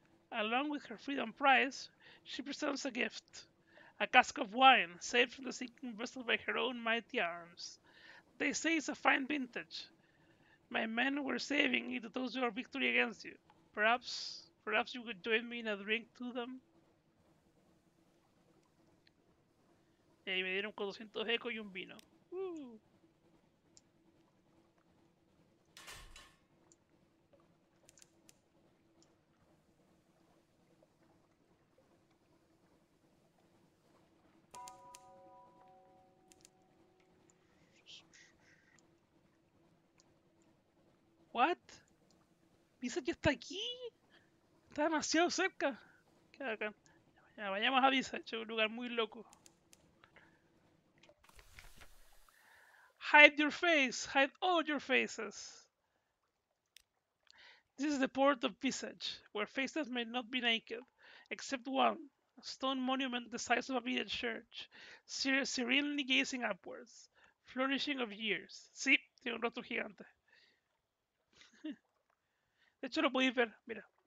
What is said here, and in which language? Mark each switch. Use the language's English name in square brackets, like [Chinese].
[English] Along with her freedom prize, she presents a gift. A cask of wine, saved from the sinking vessel by her own mighty arms. They say it's a fine vintage. My men were saving it to toast your victory against you. Perhaps you could join me in a drink to them. [Spanish] Y ahí me dieron 400 eco y un vino. [English] What? [Spanish] ¿Pisa ya está aquí? Está demasiado cerca. Qué bacán. Ya, vayamos a Visa, es un lugar muy loco. [English] Hide your face! Hide all your faces! This is the port of Visage, where faces may not be naked, except one, a stone monument the size of a village church, serenely gazing upwards, flourishing of years. [Spanish] Sí, tiene un rostro gigante. De hecho, lo podéis ver, mira.